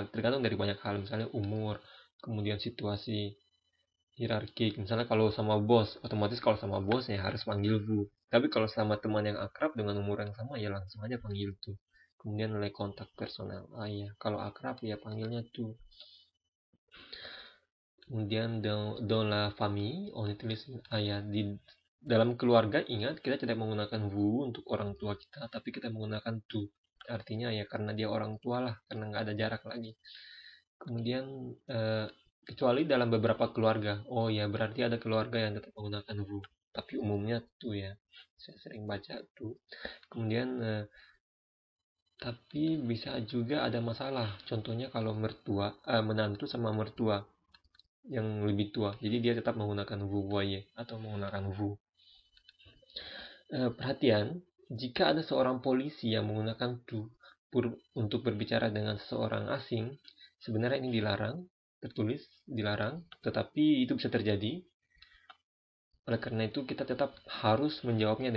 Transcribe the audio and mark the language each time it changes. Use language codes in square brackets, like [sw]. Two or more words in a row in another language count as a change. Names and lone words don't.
[id] Tergantung dari banyak hal. Misalnya umur, kemudian situasi, hierarki. Misalnya kalau sama bos, otomatis kalau sama bos ya harus panggil vous. Tapi kalau sama teman yang akrab dengan umur yang sama ya langsung aja panggil tu. Kemudian nilai kontak personal. Kalau akrab ya panggilnya tu. Kemudian [fr] dans la famille, on utilise [id] di dalam keluarga, ingat kita tidak menggunakan vous untuk orang tua kita, tapi kita menggunakan tu. Artinya ya karena dia orang tua lah, karena nggak ada jarak lagi. Kemudian kecuali dalam beberapa keluarga, oh ya berarti ada keluarga yang tetap menggunakan vous, tapi umumnya tu ya. Saya sering baca tu. Kemudian tapi bisa juga ada masalah. Contohnya kalau menantu sama mertua yang lebih tua, jadi dia tetap menggunakan [fr] vous voyez [id] atau menggunakan vous. Perhatian, jika ada seorang polisi yang menggunakan tu untuk berbicara dengan seseorang asing, sebenarnya ini dilarang tertulis, dilarang, tetapi itu bisa terjadi. Oleh karena itu kita tetap harus menjawabnya dengan vous.